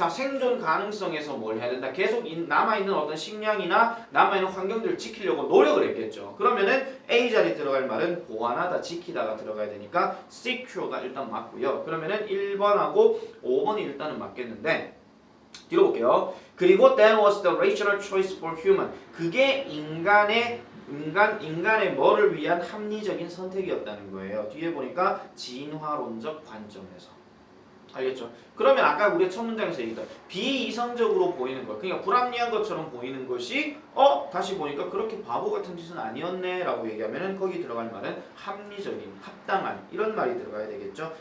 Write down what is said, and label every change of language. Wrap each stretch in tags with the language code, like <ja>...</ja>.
<ko>자, 생존 가능성에서 뭘 해야 된다? 계속 남아있는 어떤 식량이나 남아있는 환경들을 지키려고 노력을 했겠죠. 그러면은 A 자리에 들어갈 말은 보완하다, 지키다가 들어가야 되니까 secure가 일단 맞고요. 그러면은 1번하고 5번이 일단은 맞겠는데 뒤로 볼게요.</ko> <en>그리고 that was the rational choice for human.</en> <ko>그게 인간의 뭐를 위한 합리적인 선택이었다는 거예요. 뒤에 보니까 진화론적 관점에서. 알겠죠? 그러면 아까 우리가 첫 문장에서 얘기했던 비이성적으로 보이는 것, 그러니까 불합리한 것처럼 보이는 것이 다시 보니까 그렇게 바보 같은 짓은 아니었네 라고 얘기하면은 거기 들어갈 말은 합리적인, 합당한 이런 말이 들어가야 되겠죠?</ko>